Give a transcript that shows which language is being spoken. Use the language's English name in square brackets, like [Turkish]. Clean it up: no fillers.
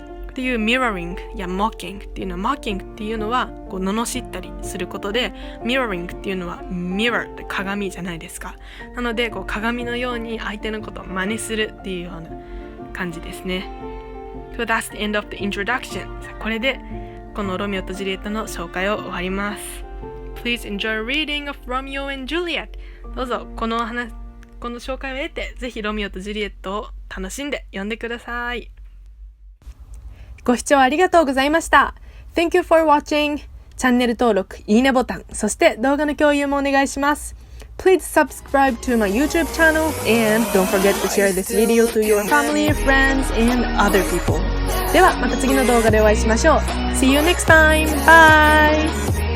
[Japanese] っていう mirroring や mocking っていうのは、 mocking っていうのは罵ったりすることで、 mirroring っていうのは mirror って鏡じゃないですか。なので鏡のように相手のことを真似するっていうような感じですね。 [English] So that's the end of the introduction。 [Japanese] これでこのロミオとジュリエットの紹介を終わります。 [English] Please enjoy reading of Romeo and Juliet。 [Japanese] どうぞこの紹介を得て、ぜひロミオとジュリエットを楽しんで読んでください。ご視聴ありがとうございました。 [English] Thank you for watching。 [Japanese] チャンネル登録、いいねボタン、そして動画の共有もお願いします。 [English] Please subscribe to my YouTube channel and don't forget to share this video to your family, friends, and other people。 [Japanese] ではまた次の動画でお会いしましょう。 [English] See you next time. Bye!